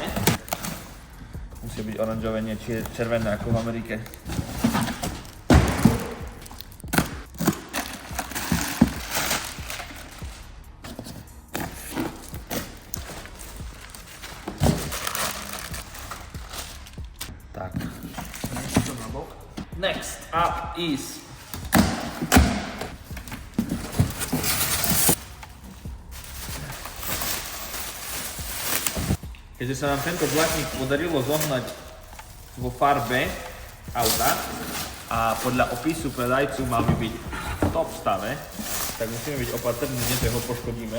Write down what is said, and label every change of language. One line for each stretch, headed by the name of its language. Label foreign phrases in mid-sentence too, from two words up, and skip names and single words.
Slovak: Musia byť oranžové, nie červené ako v Amerike. Tak.
English: Next up is
Slovak: keďže sa nám tento blatník podarilo zohnať vo farbe auta a podľa opisu predajcu mal by byť v top stave, tak musíme byť opatrní, že ho poškodíme.